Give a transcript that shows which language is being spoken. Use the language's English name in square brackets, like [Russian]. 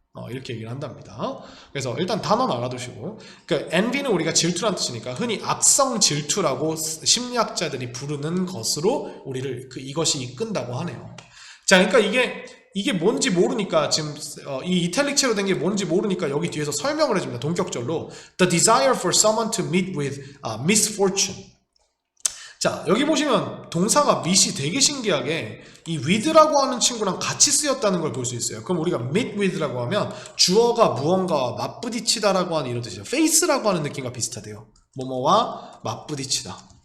[Korean] 이렇게 얘기를 한답니다. 그래서 일단 단어는 알아두시고, 그러니까 envy는 우리가 질투란 뜻이니까 흔히 악성 질투라고 심리학자들이 부르는 것으로 우리를 이것이 이끈다고 하네요. 자, 그러니까 이게 뭔지 모르니까 지금 이 이탈릭체로 된 게 뭔지 모르니까 여기 뒤에서 설명을 해줍니다. 동격절로 [English] the desire for someone to meet with misfortune. [Korean] 자, 여기 보시면 동사가 meet이 되게 신기하게 이 with라고 하는 친구랑 같이 쓰였다는 걸 볼 수 있어요. 그럼 우리가 meet with라고 하면 주어가 무언가와 맞부딪히다라고 하는 이런 뜻이죠. face라고 하는 느낌과 비슷하대요. 뭐뭐와 맞부딪히다.